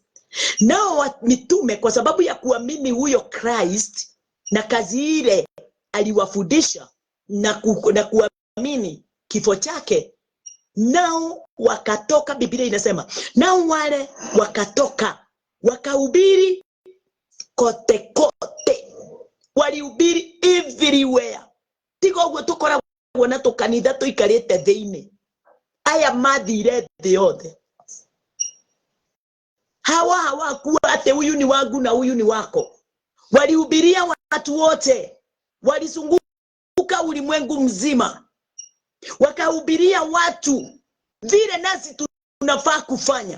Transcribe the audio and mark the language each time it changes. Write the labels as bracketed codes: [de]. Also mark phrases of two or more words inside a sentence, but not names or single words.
[sw] Nao mitume kwa sababu ya kuamini huyo Christ na kazi ile aliwafundisha na kuamini kifo chake, nao wakatoka. Biblia inasema nao wale wakatoka wakahubiri kote kote. Walihubiri everywhere. [ki] Tigo gwe tukora na tukanitha tuikarite thiini. Aya mathire thi yothe. [sw] Hawakuwa ate huyu ni wangu na huyu ni wako. Walihubiria watu wote. Walizunguka ulimwengu mzima. Wakahubiria watu vile nasi tunafaa kufanya.